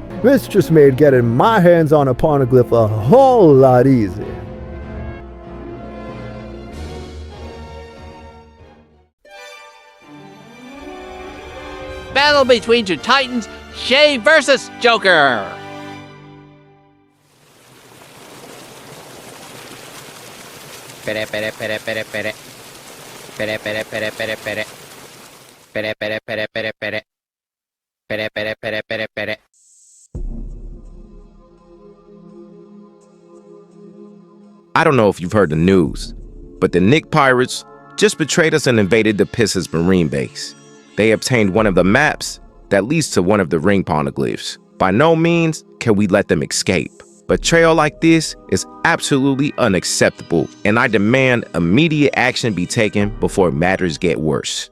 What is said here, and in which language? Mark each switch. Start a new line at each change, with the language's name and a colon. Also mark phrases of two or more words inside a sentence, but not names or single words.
English: This just made getting my hands on a poneglyph a whole lot easier. Battle between two titans, Shay versus Joker. Pere pere pere pere pere. Pere pere pere pere pere. Pere pere pere pere pere. Pere pere pere pere pere. I don't know if you've heard the news, but the Knick Pirates just betrayed us and invaded the Pistons Marine base. They obtained one of the maps that leads to one of the ring poneglyphs. By no means can we let them escape. Betrayal like this is absolutely unacceptable, and I demand immediate action be taken before matters get worse.